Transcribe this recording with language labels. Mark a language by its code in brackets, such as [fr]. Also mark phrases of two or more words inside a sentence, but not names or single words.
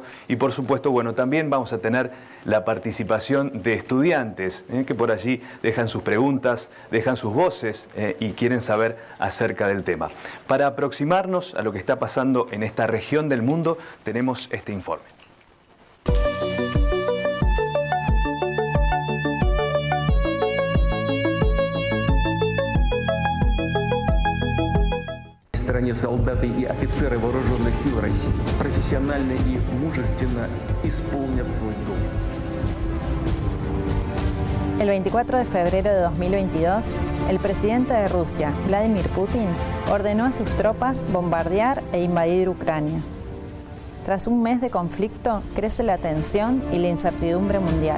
[es] Y por supuesto, también vamos a tener la participación de estudiantes que por allí dejan sus preguntas, dejan sus voces y quieren saber acerca del tema. Para aproximarnos a lo que está pasando en esta región del mundo, tenemos este informe. [ru] В стране солдаты и офицеры вооруженных сил России профессионально и мужественно исполнят свой долг. [es] El 24 de febrero de 2022, el presidente de Rusia, Vladimir Putin, ordenó a sus tropas bombardear e invadir Ucrania. Tras un mes de conflicto, crece la tensión y la incertidumbre mundial.